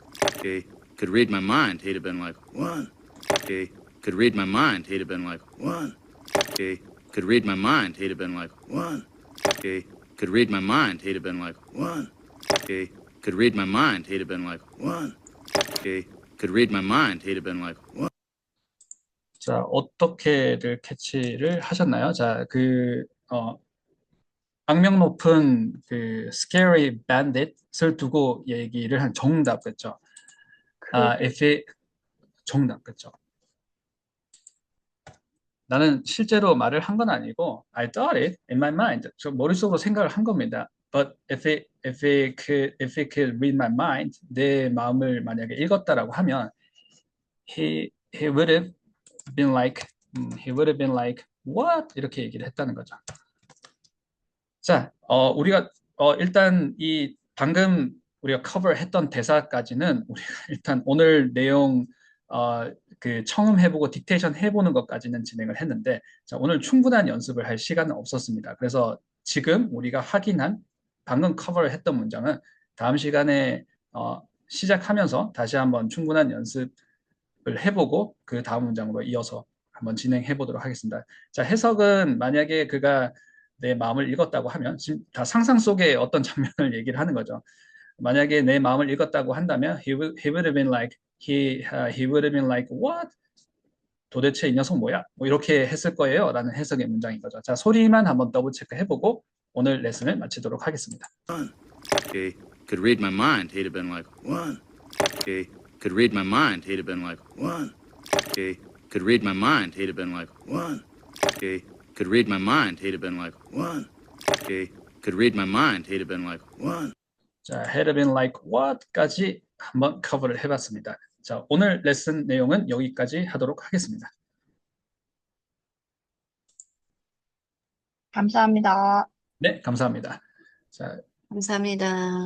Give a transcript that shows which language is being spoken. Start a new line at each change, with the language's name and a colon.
English: If he could read my mind, he'd have been like, "What?" If he could read my mind, he'd have been like, "What?" If he could read my mind, he'd have been like, "What?" If he could read my mind, he'd have been like, "What?" If he could read my mind, he'd have been like, "What?" If he could read my mind, he'd have been like, "What?"
Korean: 자, 어떻게들 캐치를 하셨나요? 자, 악명 높은 그 scary bandit을 두고 얘기를 한 정답 그렇죠? if it 정답 그렇죠? 나는 실제로 말을 한 건 아니고
English: I thought it in my mind.
Korean: 저 머릿속으로 생각을 한 겁니다.
English: But if it could read my mind,
Korean: 내 마음을 만약에 읽었다라고 하면
English: he would have been like he would have been like what?
Korean: 이렇게 얘기를 했다는 거죠. 자, 우리가 일단 이 방금 우리가 커버했던 대사까지는 우리가 일단 오늘 내용 그 청음해보고 딕테이션 해보는 것까지는 진행을 했는데, 자, 오늘 충분한 연습을 할 시간은 없었습니다. 그래서 지금 우리가 확인한 방금 커버를 했던 문장은 다음 시간에 시작하면서 다시 한번 충분한 연습을 해보고 그 다음 문장으로 이어서 한번 진행해 보도록 하겠습니다. 자, 해석은 만약에 그가 내 마음을 읽었다고 하면 지금 다 상상 속의 어떤 장면을 얘기를 하는 거죠. 만약에 내 마음을 읽었다고 한다면
English: he would have been like he would have been like what?
Korean: 도대체 이 녀석 뭐야? 뭐 이렇게 했을 거예요 라는 해석의 문장인 거죠. 자, 소리만 한번 더블 체크 해보고 오늘 레슨을 마치도록 하겠습니다.
English: Okay, could read my mind, he'd have been like, what? Okay, could read my mind, he'd have been like, what? Okay, could read my mind, he'd have been like, what? Okay, could read my mind, he'd have been like, what? Okay, could read my mind, he'd have been like, what?
Korean: 자,
English: had been like what
Korean: 까지 한번 커버를 해봤습니다. 자, 오늘 레슨 내용은 여기까지 하도록 하겠습니다. 감사합니다. 네, 감사합니다. 자, 감사합니다.